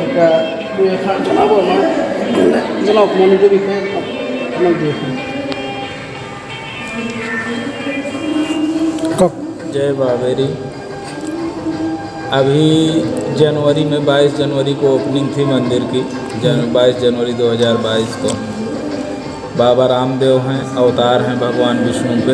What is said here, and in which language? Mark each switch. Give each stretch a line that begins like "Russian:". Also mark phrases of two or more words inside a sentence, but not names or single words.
Assamese: এতিয়া দুই এষাৰ জনাব আমাৰ, জনাওক মন্দিৰটোৰ বিষয়ে আপোনাক দুই এষাৰ कब?
Hindi: जय बाबेरी। अभी जनवरी में 22 जनवरी को ओपनिंग थी मंदिर की। 22 जनवरी 2022 को बाबा रामदेव हैं, अवतार हैं भगवान विष्णु के।